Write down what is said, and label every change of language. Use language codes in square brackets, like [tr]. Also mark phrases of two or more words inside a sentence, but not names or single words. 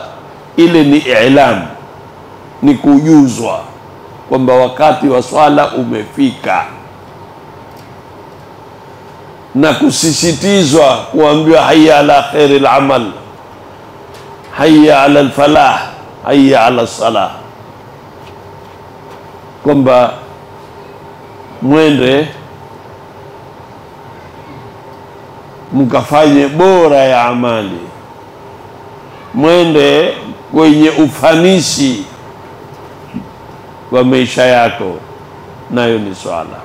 [sw] Ile ni ilamu, ni kujuzwa kwamba wakati wa swala umefika, na kusisitizwa kuambiwa [ar] حي على خير العمل، حي على الفلاح، حي على الصلاة, [sw] kwamba mwende mkafanye bora ya amali, mwende kwenye ufanisi wa maisha yako, nayo ni swala.